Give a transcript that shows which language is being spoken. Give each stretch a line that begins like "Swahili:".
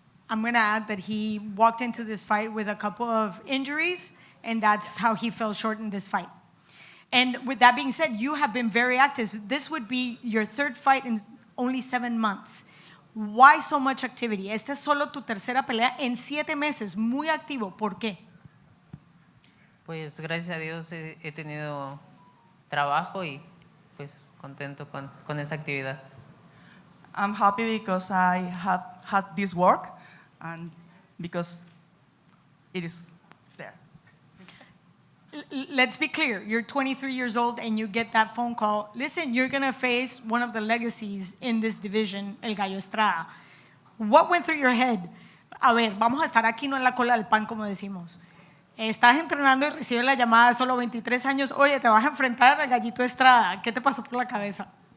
English: I'm going to add that he walked into this fight with a couple of injuries, and that's how he fell short in this fight. And with that being said, you have been very active. This would be your 3rd fight in only 7 months. Why so much activity?
Spanish: Esta es solo tu tercera pelea en 7 meses, muy activo. ¿Por qué? Pues gracias a Dios he tenido trabajo y pues contento con esa actividad.
English: I'm happy because I have had this work and because it is there. Let's be clear, you're 23 years old and you get that phone call. Listen, you're going to face one of the legacies in this division, el Gallo Estrada. What went through your head?
Spanish: A ver, vamos a estar aquí no en la cola del pan, como decimos. Estás entrenando y recibes la llamada de solo 23 años. Oye, te vas a enfrentar al Gallito Estrada. ¿Qué te pasó por la cabeza?